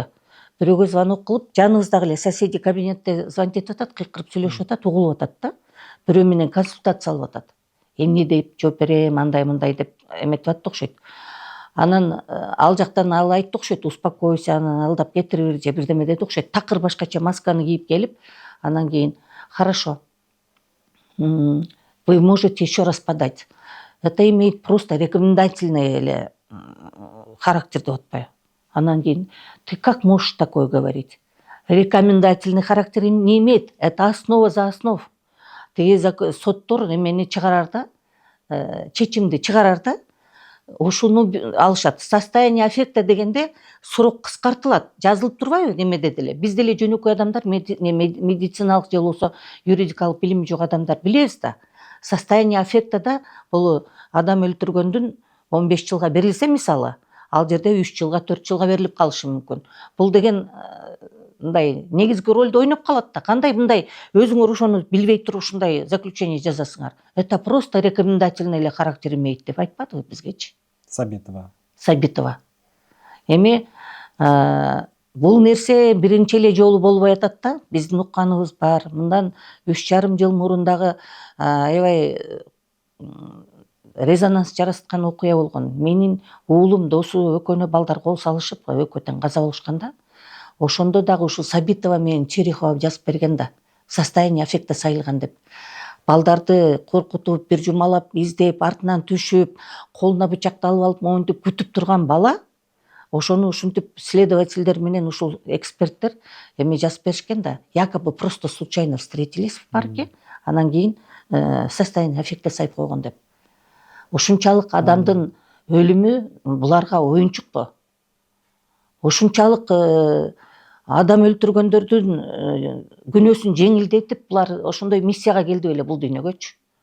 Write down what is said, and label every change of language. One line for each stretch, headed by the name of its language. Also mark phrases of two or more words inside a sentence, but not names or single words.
Kyrgyz: Бирөөгө звонок кылып, жаныбыздагы эле соседи кабинетте звонить этип атат, кыйкырып сүйлөшүп атат, угулуп атат да. Бирөө менен консультация алып атат. Эмне деп жооп берем, андай мындай деп эметип атты окшойт. Анан ал жактан ал айтты окшойт, успокойся, анан алдап кетирип же бирдеме деди окшойт. Такыр башкача масканы кийип келип, анан кийин хорошо.
Russian: Вы можете еще раз подать. Это имеет просто рекомендательный эле характер
Kyrgyz: деп атпайбы. Анан кийин
Russian: ты как можешь такое говорить? Рекомендательный характер не имеет. Это основа за основ.
Kyrgyz: Тиги соттор эмени чыгарар да, чечимди чыгарар да. Ушуну алышат.
Russian: Состояние аффекта
Kyrgyz: дегенде срок кыскартылат. Жазылып турбайбы немеде деле. Биз деле жөнөкөй адамдар, медициналык же болсо юридикалык билими жок адамдар билебиз да.
Russian: Состояние аффектада
Kyrgyz: бул адам өлтүргөндүн 15 жылга берилсе мисалы, ал жерде 3 жылга 4 жылга берилип калышы мүмкүн. Бул деген мындай негизги ролду ойноп калат да. Кандай мындай өзүңөр ошону билбей туруп ушундай заключение жазасыңар? Это просто рекомендательный эле характер имеет деп айтпадыбы бизгечи? Сабитова. Эми бул нерсе биринчи эле жолу болбой атат да. Биздин укканыбыз бар. Мындан 3,5 жыл мурун дагы аябай резонанс жараткан окуя болгон. Менин уулум, досу экөөнө балдар кол салышып, экөөтөн каза болушканда, ошондо дагы ушул Сабитова менен Терехова жазып берген да.
Russian: Состояние аффекта
Kyrgyz: сайылган деп. Балдарды коркутуп, бир жумалап, издеп, артынан түшүп, колуна бычакты алып алып, моюнтуп күтүп турган бала, ошону ушинтип следовательдер менен ушул эксперттер эми жазып беришкен да.
Russian: Якобы просто случайно встретились в парке,
Kyrgyz: анан кийин
Russian: состояние аффекта
Kyrgyz: сайып койгон деп. Ушунчалык адамдын өлүмү буларга оюнчукпу? Ушунчалык адам өлтүргөндөрдүн күнөөсүн жеңилдетип булар ошондой миссияга келди беле бул дүйнөгөчү.